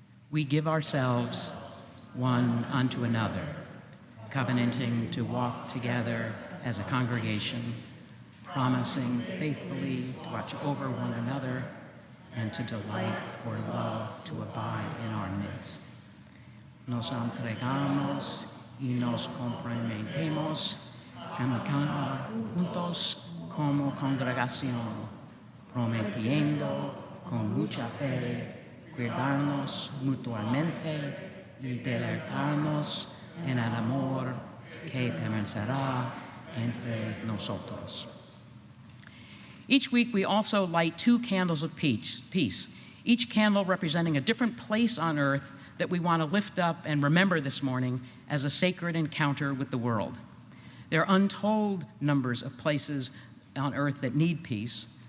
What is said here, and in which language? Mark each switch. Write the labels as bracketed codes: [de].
[en] We give ourselves one unto another, covenanting to walk together as a congregation, promising faithfully to watch over one another and to delight for love to abide in our midst. [es] Nos entregamos y nos comprometemos caminando juntos como congregación, prometiendo con mucha fe cuidarnos mutuamente y deleitarnos en el amor que permanecerá entre nosotros. [en] Each week, we also light 2 candles of peace, each candle representing a different place on earth that we want to lift up and remember this morning as a sacred encounter with the world. There are untold numbers of places on earth that need peace.